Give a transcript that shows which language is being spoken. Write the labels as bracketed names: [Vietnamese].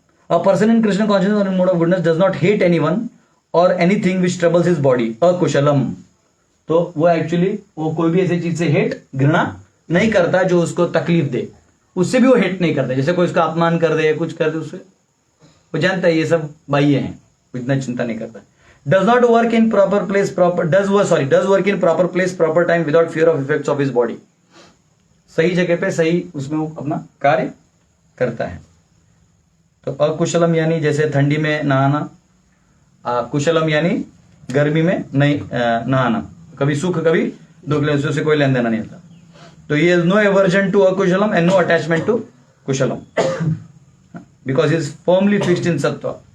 [English] A person in Krishna consciousness or in mode of goodness does not hate anyone or anything which troubles his body. [Hindi] अकुशलम, तो वो actually वो कोई भी ऐसी चीज से हेट, घृणा नहीं करता जो उसको तकलीफ दे, उससे भी वो हेट नहीं करता। जैसे कोई उसका अपमान कर दे, कुछ कर दे, उससे वो जानता है ये सब बाह्य है, इतना चिंता नहीं करता। [English] Does not work in proper place, does work in proper place, proper time without fear of effects of his body. [Hindi] सही जगह पे सही उसमें वो अपना कार्य करता है। तो अकुशलम यानी जैसे ठंडी में नहाना, कुशलम यानी गर्मी में नहीं नहाना, कभी सुख कभी दुख, उससे कोई लेन देना नहीं होता। [English] तो ये no aversion to akushalam and no attachment to kushalam because is firmly fixed in sattva.